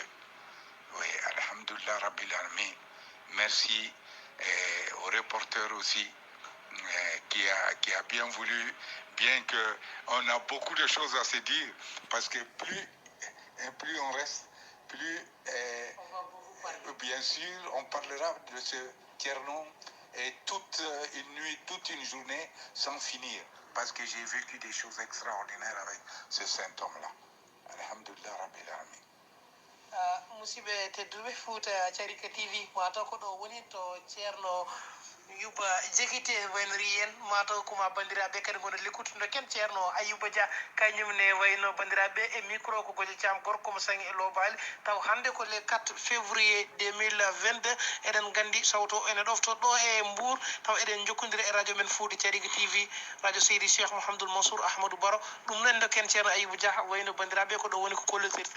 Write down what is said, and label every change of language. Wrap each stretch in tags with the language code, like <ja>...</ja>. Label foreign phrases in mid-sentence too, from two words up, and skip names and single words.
<fr>Oui,</fr> <ar>الحمد لله رب العالمين.</ar> <fr>Merci au reporter aussi qui a bien voulu, bien qu'on a beaucoup de choses à se dire, parce que plus on reste, plus bien sûr on parlera de ce Tcherno et toute une nuit, toute une journée sans finir, parce que j'ai vécu des choses extraordinaires avec ce saint homme-là.</fr> <ar>الحمد لله رب العالمين.</ar> <ff>Musidɓe tedduɓe Fouta Carika TV mataw ko ɗo woni to ceerno Youba Diakité waynori en mataw koma bandiraɓe kadi gono lekkutuno ken ceerno Ayouba Dia kañum ne wayno bandiraɓe e micro ko Goje Thiam gorko mo sangi e lobali taw hande ko le 4 février 2022 eɗen gandi sawto ene ɗofto ɗo e Mbour taw eɗen jokkodiri e radio men Fouta Carika TV radio Seydi Cheikh Mouhamadoul Mansour Ahmadou Baro ɗum noon ken ceerno Ayouba Dia wayno bandiraɓe ko ɗo woni ko kollitirten.</ff>